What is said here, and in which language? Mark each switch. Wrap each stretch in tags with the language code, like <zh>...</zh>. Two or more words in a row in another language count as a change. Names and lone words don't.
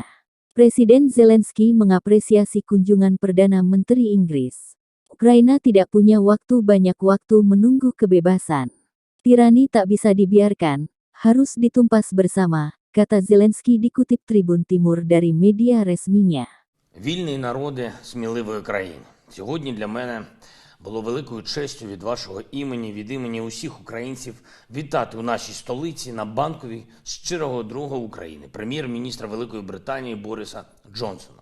<id>Presiden Zelensky mengapresiasi kunjungan Perdana Menteri Inggris. Ukraina tidak punya banyak waktu menunggu kebebasan. Tirani tak bisa dibiarkan, harus ditumpas bersama, kata Zelensky dikutip Tribun Timur dari media resminya.</id> <uk>Вільний народи сміливої країни. Сьогодні для мене було великою честю від вашого імені, від імені усіх українців вітати у нашій столиці на Банковій щирого друга України, прем'єр-міністра Великої Британії Бориса Джонсона.</uk>